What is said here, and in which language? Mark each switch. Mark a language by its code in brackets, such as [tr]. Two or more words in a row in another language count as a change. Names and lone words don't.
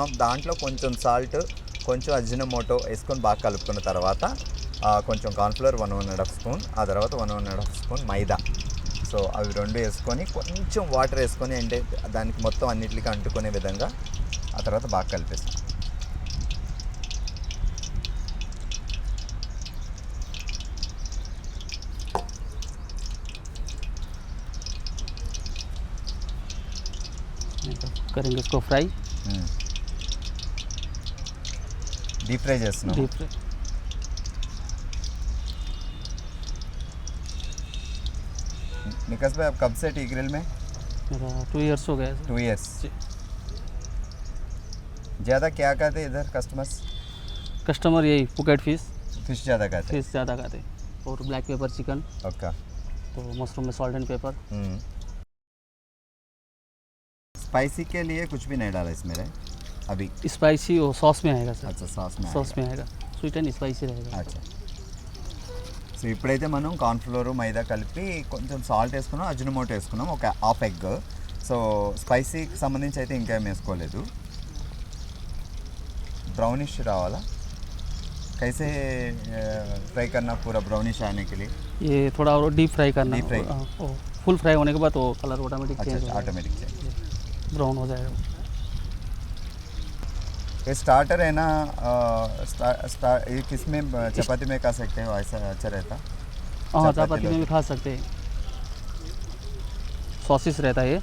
[te] దాంట్లో కొంచెం సాల్ట్, కొంచెం అజినమోటో వేసుకొని బాగా కలుపుకున్న తర్వాత కొంచెం కార్న్ఫ్లోర్ 1.5 స్పూన్, ఆ తర్వాత 1.5 స్పూన్ మైదా. సో అవి రెండు వేసుకొని కొంచెం వాటర్ వేసుకొని, అంటే దానికి మొత్తం అన్నిటికీ అంటుకునే విధంగా ఆ తర్వాత బాగా కలిపేస్తాం. [hi] करेंगे इसको फ्राई. [en] deep fry [te] చేస్తున్నాం. [en] deep fry. [hi] निकास भाई, आप कब से टी ग्रिल में? मेरा 2 इयर्स हो गया है. [en] 2 years. [hi] जी. ज़्यादा क्या खाते इधर कस्टमर्स? कस्टमर यही पुकेट फिश फिश ज़्यादा खाते? फिश ज़्यादा खाते. और [en] black pepper chicken, [hi] ओके. तो मशरूम में [en] salt and pepper. [hi] स्पाइसी के लिए कुछ भी नहीं डाला इसमें रहे अभी? स्पाइसी वो सॉस में आएगा सर. अच्छा, सॉस में सॉस में आएगा. [en] sweet and spicy रहेगा. [hi] अच्छा. [te] సో ఇప్పుడైతే మనం కార్న్ఫ్లోర్, మైదా కలిపి కొంచెం సాల్ట్ వేసుకున్నాం, అజినమోటో వేసుకున్నాం, ఒక [en] half egg. [te] సో స్పైసీకి సంబంధించి అయితే ఇంకేం వేసుకోలేదు. ब्राउनिश రావాలా? [hi] कैसे फ्राई करना पूरा ब्राउनिश आने के लिए? ये थोड़ा और [en] deep fry [hi] करना. [en] Deep fry. [hi] फुल फ्राई होने के बाद वो [en] colour automatic change [hi] अच्छा, हो जाएगा. [en] automatic change. [hi] ब्राउन हो जाएगा. ये स्टार्टर है ना, ये किस में चपाती में खा सकते हो, ऐसा अच्छा रहता? हाँ चपाती चपाती में लोग। भी खा सकते हैं। सॉसिस रहता है ये,